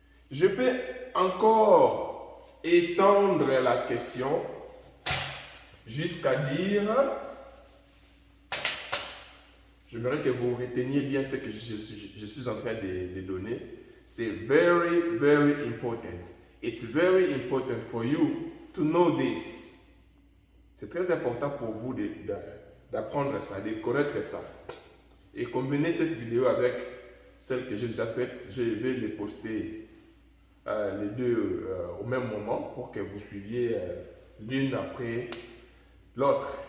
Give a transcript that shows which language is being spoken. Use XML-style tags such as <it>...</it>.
<fr>Je peux encore étendre la question jusqu'à dire, j'aimerais que vous reteniez bien ce que je suis en train de donner.</fr> <en>C'est very important. It's very important for you to know this.</en> <fr>C'est très important pour vous d'apprendre ça, de connaître ça. Et combiner cette vidéo avec celle que j'ai déjà faite, je vais les poster les deux au même moment pour que vous suiviez l'une après l'autre.</fr>